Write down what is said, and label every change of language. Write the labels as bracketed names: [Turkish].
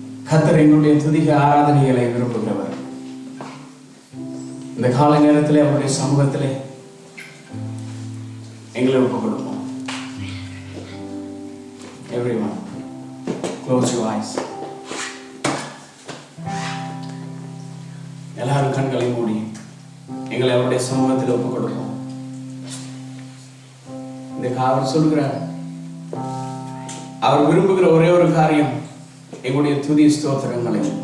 [Tamil] கர்த்தர் எங்களுடைய துதிக ஆராதனைகளை விரும்புகிறவர். இந்த கால நேரத்திலே அவருடைய சமூகத்திலே எங்களை ஒப்புக் கொடுப்போம். [English] Everyone, close your eyes. [Tamil] எல்லாரும் கண்களை மூடி எங்களை அவருடைய சமூகத்தில் ஒப்புக் கொடுப்போம். இந்த அவர் சொல்கிறார், அவர் விரும்புகிற ஒரே ஒரு காரியம் எங்களுடைய துதி ஸ்தோத்திரங்களை.